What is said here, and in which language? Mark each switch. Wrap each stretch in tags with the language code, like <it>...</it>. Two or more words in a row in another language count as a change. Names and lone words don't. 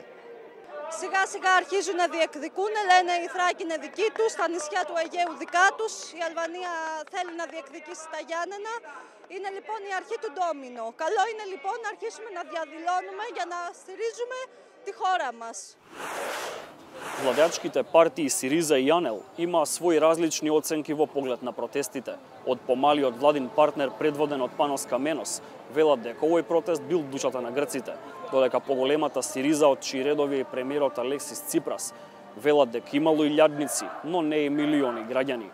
<el>Σιγά σιγά αρχίζουν να διεκδικούν, λένε η Θράκη είναι δική τους, τα νησιά του Αιγαίου δικά τους, η Αλβανία θέλει να διεκδικήσει τα Γιάννενα. Είναι λοιπόν η αρχή του ντόμινο. Καλό είναι λοιπόν να αρχίσουμε να διαδηλώνουμε για να στηρίζουμε τη хора μας.</el> <mk>Владеачките партии Сириза и Јанел имаа своји различни оценки во поглед на протестите. Од помалиот владин партнер предводен од Панос Каменос велат дека овој протест бил душата на грците, додека поголемата Сириза од чии редови е премиерот Алексис Ципрас велат дека имало илјадници, но не и милиони граѓани.</mk>